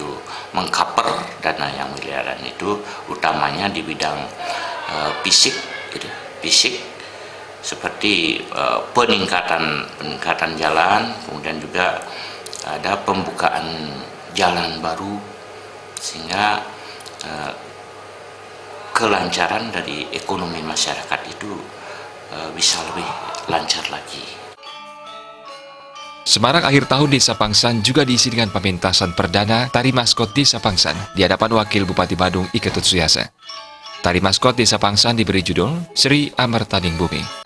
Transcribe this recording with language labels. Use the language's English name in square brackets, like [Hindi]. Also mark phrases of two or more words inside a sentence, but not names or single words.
[Indonesian] mengcover dana yang miliaran itu, utamanya di bidang fisik, gitu, fisik seperti peningkatan jalan, kemudian juga ada pembukaan jalan baru sehingga kelancaran dari ekonomi masyarakat itu bisa lebih lancar lagi. Semarak akhir tahun Desa Pangsan juga diisi dengan pementasan perdana tari maskot Desa Pangsan di hadapan Wakil Bupati Badung Iketut Suyasa. Tari maskot Desa Pangsan diberi judul Sri Amartaning Bumi.